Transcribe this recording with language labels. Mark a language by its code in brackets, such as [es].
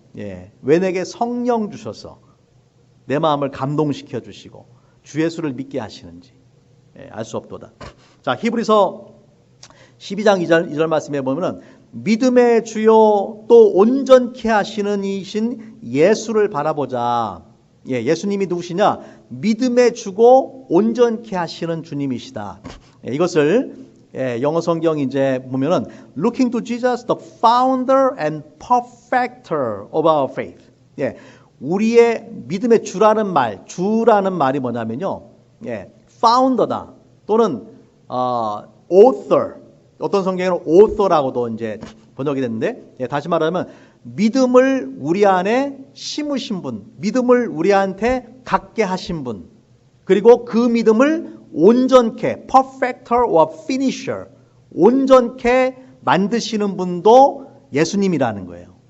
[ko] 왜 내게 성령 주셔서 내 마음을 감동시켜 주시고 주 예수를 믿게 하시는지 알 수 없도다. 자, 히브리서 12장 2절 말씀에 보면은 믿음의 주요 또 온전케 하시는 이신 예수를 바라보자. 예수님이 누구시냐? 믿음의 주고 온전케 하시는 주님이시다. 이것을 영어 성경 이제 보면은 [en] Looking to Jesus, the founder and perfecter of our faith. [ko] 우리의 믿음의 주라는 말이 뭐냐면요. founder다. 또는 author. 어떤 성경에는 author라고도 이제 번역이 됐는데, 다시 말하면 믿음을 우리 안에 심으신 분, 믿음을 우리한테 갖게 하신 분, 그리고 그 믿음을 온전케, [en] perfecter or finisher, [ko] 온전케 만드시는 분도 예수님이라는 거예요.